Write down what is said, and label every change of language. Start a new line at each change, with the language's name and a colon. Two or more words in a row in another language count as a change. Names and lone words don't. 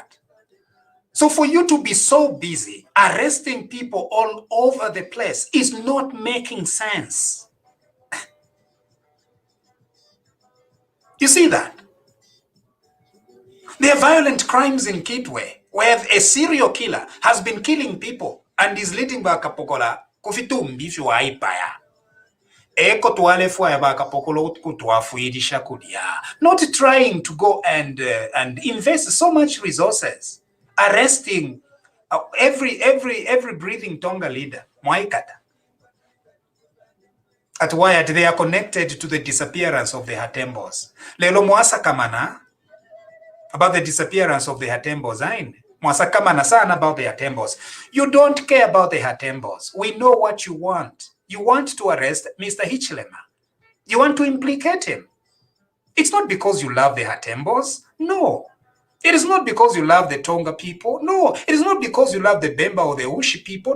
English: So for you to be so busy arresting people all over the place is not making sense. You see that? There are violent crimes in Kitwe where a serial killer has been killing people and is leading back
Bemba: Kapokola kufitumbi waipaya. Eko tuale fwa ba Kapokola kutuafuidisha kudia.
English: Not trying to go and invest so much resources arresting every breathing Tonga leader, Mwaikata. At Wyatt, they are connected to the disappearance of the Hatembos.
Bemba: Lelo Mwasa Kamana,
English: about the disappearance of the Hatembos.
Bemba: Mwasakamana sana
English: about the Hatembos. You don't care about the Hatembos. We know what you want. You want to arrest Mr. Hichilema. You want to implicate him. It's not because you love the Hatembos. No. It is not because you love the Tonga people. No. It is not because you love the Bemba or the Ushi people.